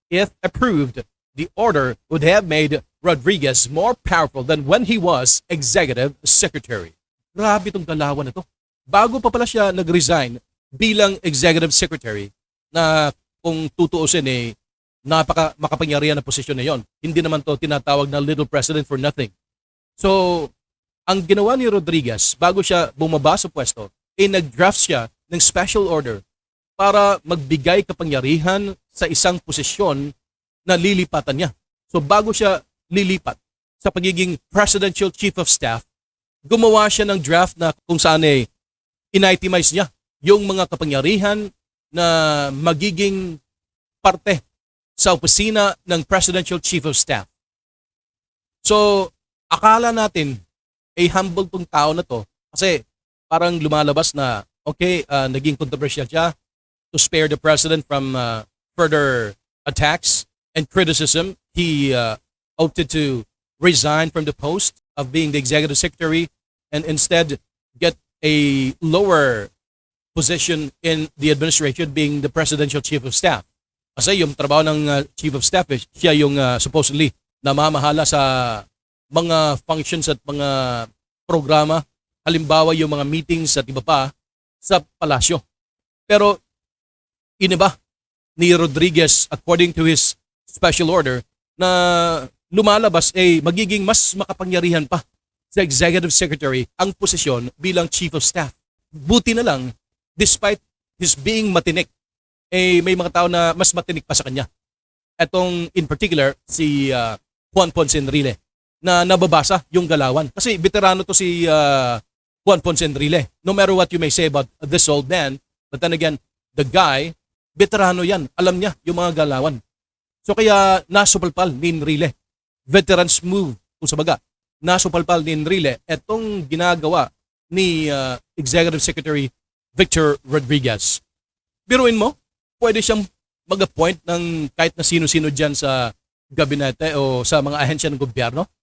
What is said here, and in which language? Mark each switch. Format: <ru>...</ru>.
<en>If approved, the order would have made Rodriguez more powerful than when he was Executive Secretary.</en> <tl>Grabe itong galawan na to. Bago pa pala siya nag-resign bilang Executive Secretary na kung tutuusin makapangyarihan na posisyon na yon. Hindi naman to tinatawag na Little President for nothing. So, ang ginawa ni Rodriguez bago siya bumaba sa pwesto, nag-draft siya ng special order para magbigay kapangyarihan sa isang posisyon na lilipatan niya. So bago siya lilipat sa pagiging Presidential Chief of Staff, gumawa siya ng draft na kung saan initemize niya yung mga kapangyarihan na magiging parte sa opisina ng Presidential Chief of Staff. So, akala natin humble tong tao na to kasi parang lumalabas na okay, naging controversial siya</tl> <en>to spare the president from further attacks and criticism. He opted to resign from the post of being the executive secretary and instead get a lower position in the administration being the presidential chief of staff.</en> <tl>Kasi yung trabaho ng chief of staff, siya yung supposedly namamahala sa mga functions at mga programa, halimbawa yung mga meetings at iba pa sa palasyo. Pero iniba ni Rodriguez</tl> <en>according to his special order</en> <tl>na lumalabas magiging mas makapangyarihan pa sa executive secretary ang posisyon bilang chief of staff. Buti na lang,</tl> <en>despite his being</en> <tl>matinik, may mga tao na mas matinik pa sa kanya. Etong in particular, si Juan Ponce Enrile, na nababasa yung galawan. Kasi veterano to si Juan Ponce Enrile.</tl> <en>No matter what you may say about this old man, but then again, the guy,</en> <tl>veterano yan. Alam niya yung mga galawan. So kaya nasupalpal ni Enrile.</tl> <en>Veterans move,</en> <tl>kung sa baga. Nasupalpal ni Enrile etong ginagawa ni Executive Secretary Victor Rodriguez. Biruin mo, pwede siyang mag-appoint ng kahit na sino-sino dyan sa gabinete o sa mga ahensya ng gobyerno.</tl>